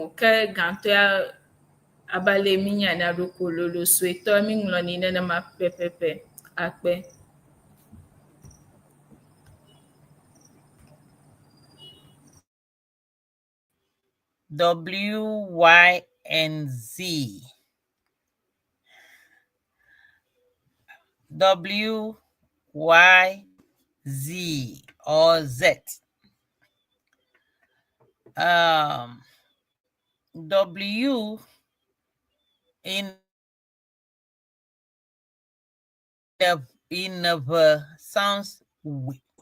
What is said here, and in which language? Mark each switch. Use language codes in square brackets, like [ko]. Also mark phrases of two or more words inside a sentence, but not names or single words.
[ee] Ke gãtɔ ya abale míanya ɖoko lolo, suetɔ mi ŋlɔnɛ nenema pɛpɛpɛ. Akpe. [en] W, Y, and Z. W, Y, Z, or Z. W in the sounds we.